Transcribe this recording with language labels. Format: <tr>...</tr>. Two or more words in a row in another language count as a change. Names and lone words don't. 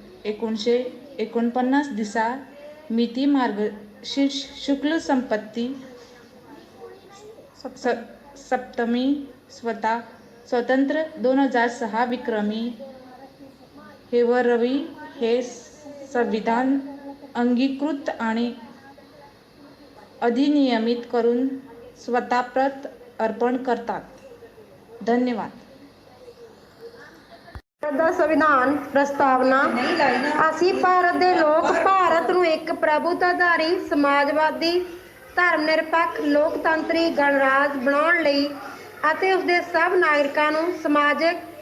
<mr>1949 दिसा मिती मार्गशीर्ष शुक्ल संपत्ती सप्तमी स्वतंत्र 2006 विक्रमी फेब्रुवारी हे संविधान अंगीकृत आणि अधिनियमित करून स्वतःप्रत अर्पण करतात. धन्यवाद.</mr> <pa>ਦਾ ਸੰਵਿਧਾਨ ਪ੍ਰਸਤਾਵਨਾ। ਅਸੀਂ ਭਾਰਤ ਦੇ ਲੋਕ ਭਾਰਤ ਨੂੰ ਇੱਕ ਪ੍ਰਭੂਤਾਧਾਰੀ ਸਮਾਜਵਾਦੀ ਧਰਮ ਨਿਰਪੱਖ ਲੋਕਤੰਤਰੀ ਗਣਰਾਜ ਬਣਾਉਣ ਲਈ ਅਤੇ ਉਸ ਦੇ ਸਭ ਨਾਗਰਿਕਾਂ ਨੂੰ ਸਮਾਜਿਕ</pa>